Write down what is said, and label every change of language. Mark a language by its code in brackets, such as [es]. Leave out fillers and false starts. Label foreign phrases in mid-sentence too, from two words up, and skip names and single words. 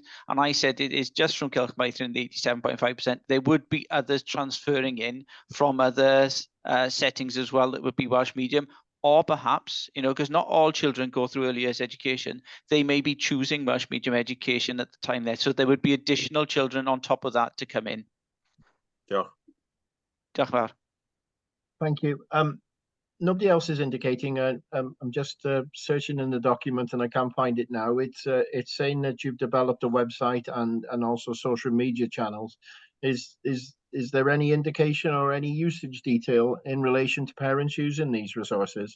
[en] And I said it is just from Cylch Maithrin, the 87.5%. There would be others transferring in from other settings as well that would be Welsh medium. Or perhaps, because not all children go through early years education, they may be choosing Welsh medium education at the time there. So there would be additional children on top of that to come in. [cy] Diolch. Diolch fawr. [en] Thank you. Nobody else is indicating. I'm just searching in the document and I can't find it now. It's saying that you've developed a website and also social media channels. Is there any indication or any usage detail in relation to parents using these resources?